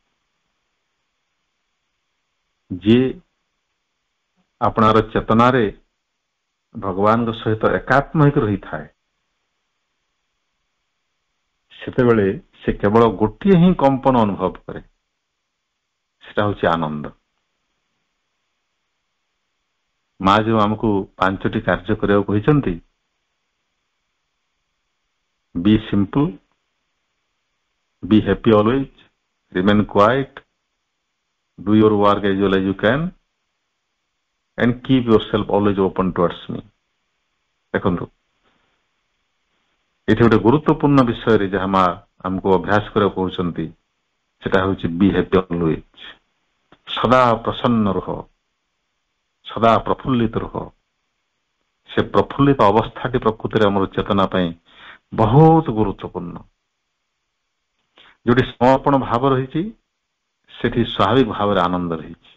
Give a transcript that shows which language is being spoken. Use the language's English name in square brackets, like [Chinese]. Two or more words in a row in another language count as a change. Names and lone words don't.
[Odia] ଯିଏ ଆପଣାର ଚେତନାରେ ଭଗବାନଙ୍କ ସହିତ ଏକାତ୍ମ ହେଇକି ରହିଥାଏ, ସେତେବେଳେ ସେ କେବଳ ଗୋଟିଏ ହିଁ କମ୍ପନ ଅନୁଭବ କରେ, ସେଟା ହଉଛି ଆନନ୍ଦ। ମା ଯୋଉ ଆମକୁ 5ଟି କାର୍ଯ୍ୟ କରିବାକୁ କହିଛନ୍ତି, [English] be simple, be happy always, remain quiet, do your work as well as you can, and keep yourself always open towards me। [Odia] ଦେଖନ୍ତୁ, ଏଠି ଗୋଟେ ଗୁରୁତ୍ୱପୂର୍ଣ୍ଣ ବିଷୟରେ ଯାହା ମା ଆମକୁ ଅଭ୍ୟାସ କରିବାକୁ କହୁଛନ୍ତି, ସେଟା ହଉଛି [English] be happy always, [Odia] ସଦା ପ୍ରସନ୍ନ ରୁହ। ସଦା ପ୍ରଫୁଲ୍ଲିତ ରୁହ। ସେ ପ୍ରଫୁଲ୍ଲିତ ଅବସ୍ଥାଟି ପ୍ରକୃତିରେ ଆମର ଚେତନା ପାଇଁ ବହୁତ ଗୁରୁତ୍ୱପୂର୍ଣ୍ଣ। ଯୋଉଠି ସମର୍ପଣ ଭାବ ରହିଛି ସେଠି ସ୍ୱାଭାବିକ ଭାବରେ ଆନନ୍ଦ ରହିଛି।